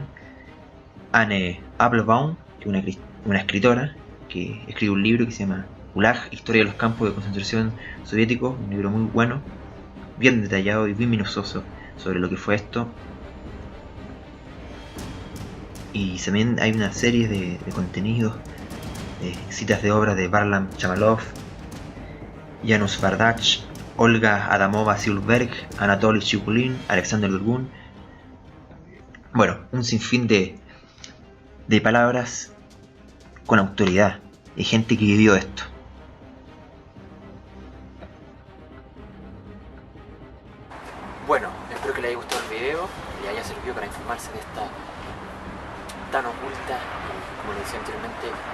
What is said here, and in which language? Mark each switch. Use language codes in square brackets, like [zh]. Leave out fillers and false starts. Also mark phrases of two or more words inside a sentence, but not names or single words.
[es] Anne Applebaum, que es una escritora que escribe un libro que se llama Gulag, Historia de los Campos de Concentración Soviéticos, un libro muy bueno, bien detallado y bien minucioso sobre lo que fue esto. y también hay una serie de contenidos, citas de obras de Varlam Chamalov, Janusz Bardach, Olga Adamova-Silverberg, Anatoly Chikulin, Alexander Durgun. Bueno, un sinfín de palabras con autoridad y gente que vivió esto. Bueno, espero que les haya gustado el video, le haya servido para informarse de esta tan oculta, como les decía anteriormente,